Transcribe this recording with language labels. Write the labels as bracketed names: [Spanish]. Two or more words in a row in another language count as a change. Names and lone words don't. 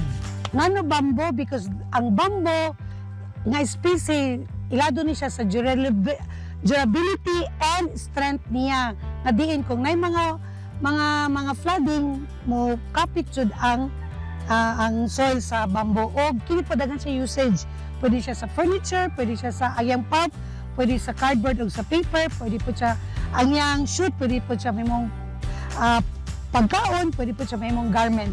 [Cebuano] Nano bamboo because ang bamboo nga species ilado ni siya sa [English] durability and strength [Cebuano] niya. Nga diin kung may mga flooding mo kapit jud ang ang soil sa bamboo. O kini pa daghan siya usage. Pwede siya sa furniture, pwede siya sa ayang pulp, pwede sa cardboard o sa paper, pwede po siya ang yang shoot, pwede po siya may mong pagkaon, pwede po siya may mong garment.